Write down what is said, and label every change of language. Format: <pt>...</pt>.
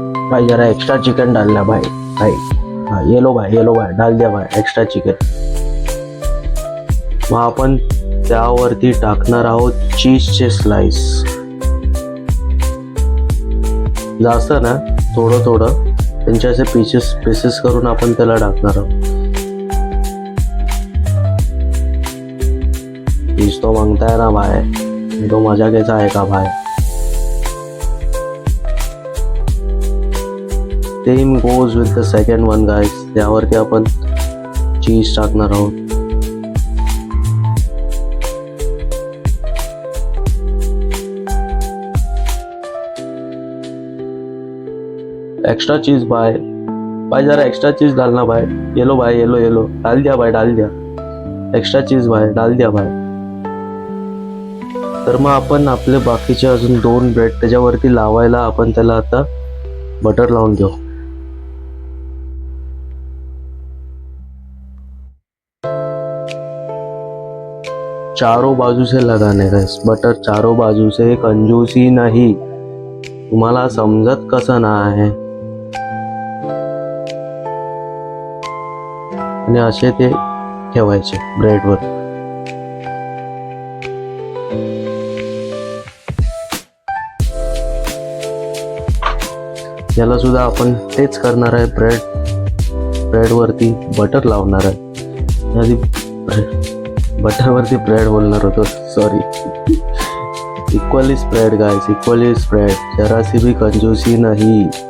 <hi>भाई जरा extra chicken डालना भाई. हाँ ये लो भाई डाल दिया भाई एक्स्ट्रा चिकन.</hi> <mr>मग आपण त्यावरती टाकणार आहोत चीजचे स्लाइस. जास्त ना, थोडं त्यांचे असे पीसेस करून आपण त्याला टाकणार आहोत.</mr> <hi>चीज तो मांगता है ना भाई, तो मजा कैसा</hi> <mr>आहे का</mr> <hi>भाई.</hi> <en>same goes with the second one guys,</en> <mr>त्यावरती आपण चीज टाकणार आहोत.</mr> <hi>एक्स्ट्रा चीज भाई जरा एक्स्ट्रा चीज डालना भाई. येलो डाल दिया भाई, डाल दिया एक्स्ट्रा चीज भाई, डाल दिया भाई.</hi> <mr>तर मग आपण आपले बाकीचे अजून 2 ब्रेड त्याच्यावरती लावायला आपण त्याला आता बटर लावून घेऊ.</mr> <hi>चारों बाजू से लगाने का बटर, चारों बाजू से, कंजूसी नहीं.</hi> <mr>तुम्हाला समजत कसं नाही? आणि असे ते ठेवायचे ब्रेडवर. याला सुद्धा आपण तेच करणार आहे. ब्रेडवरती बटर लावणार आहे. बटरवरती ब्रेड बोलणार होतो, sorry.</mr> <en>equally spread guys, equally spread,</en> <hi>जरा सी भी कंजूसी नहीं.</hi>